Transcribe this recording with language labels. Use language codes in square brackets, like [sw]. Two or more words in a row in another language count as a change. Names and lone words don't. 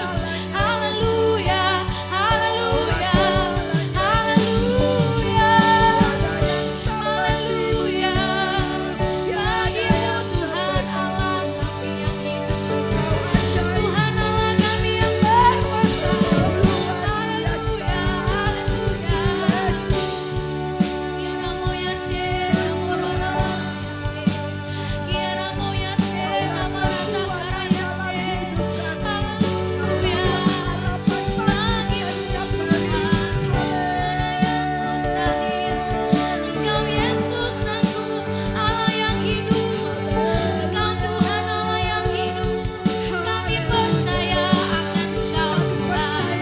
[id] Haleluya, haleluya, haleluya, haleluya. Bagi-Mu Tuhan Allah kami yang hidup, Tuhan Allah kami yang berkuasa. Haleluya, haleluya. Quiera moya ser morona se, quiera moya ser amarata karaya se. Haleluya, bagi-Mu Tuhan tiada yang mustahil. Engkau Yesus sanggup, Allah yang hidup. Engkau Tuhan Allah yang hidup. Kami percaya akan Engkau Tuhan.